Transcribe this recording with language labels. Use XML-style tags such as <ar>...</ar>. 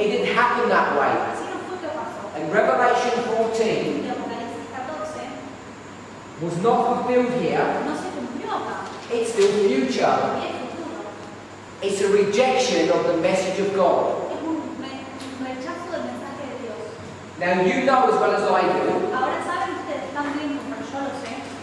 <en>It didn't happen that way.</en> <es>Así no fue que pasó.</es> <en>And Revelation 14</en> <es>Y Apocalipsis 14</es> <en>was not fulfilled here.</en> <es>no se cumplió acá.</es> <en>It's still future.</en> <es>Y es futuro.</es> <en>It's a rejection of the message of God.</en> <es>Es un rechazo del mensaje de Dios.</es> <en>Now you know as well as I do,</en> <es>Ahora saben ustedes, están viendo, pero yo lo sé,</es>